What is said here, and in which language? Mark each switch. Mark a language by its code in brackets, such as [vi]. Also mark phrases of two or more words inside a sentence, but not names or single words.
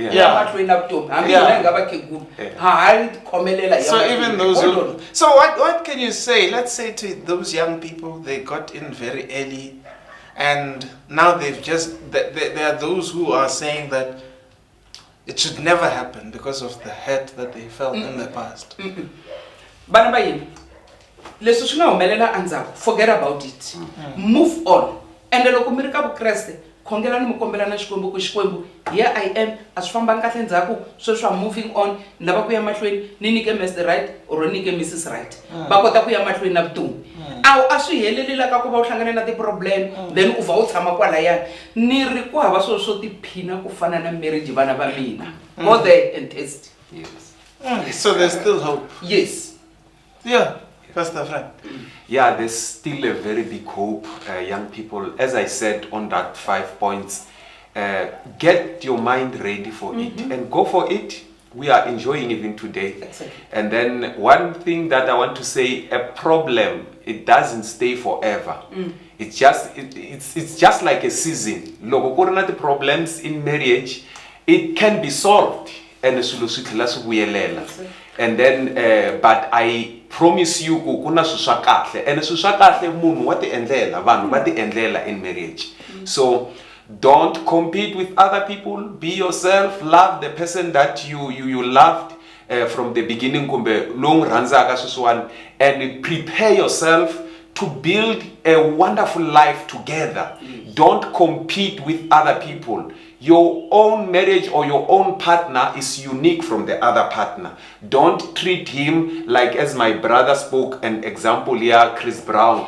[en] So even those who, so what can you say? Let's say to those young people, they got in very early, and now they've just there are those who are saying that it should never happen because of the hurt that they felt in the past. [ts] Bana ba yini leswi swi nga humelela andzhaku [en] forget about it move on [ts] and loko mi ri ka vukreste khongelani mi kombelana xikwembu ku xikwembu [en] here I am [ts] a swi fambanga kahle ndzhaku sweswi [en] I'm moving on [ts] ni lava ku ya mahlweni ni nyike Mr. Right or ni nyike Mrs. Right va kota ku ya mahlweni na vutomi a swi helelela ka ku va u hlangane na ti-problem then u va u tshama kwalayani ni ri ku hava swilo swo tiphina ku fana na marriage vana va mina [en] go there and test. Yes. So there's still hope. Yes. Yeah, Pastor Frank. Yeah, there's still a very big hope, young people. As I said on that 5 points, get your mind ready for it and go for it. We are enjoying even today. Exactly. And then one thing that I want to say, a problem, it doesn't stay forever. It's just like a season. [ts] Loko ku ri na [en] the problems in marriage, it can be solved. And then but I promise you [ts] kuna swa kahle and swa kahle munhu wa ti endlela vanhu va ti endlela [en] in marriage. So don't compete with other people, be yourself, love the person that you loved from the beginning [ts] kumbe long ranzaka sweswiwani [en] and prepare yourself to build a wonderful life together. Don't compete with other people. Your own marriage or your own partner is unique from the other partner. Don't treat him like, as my brother spoke an example here, Chris Brown.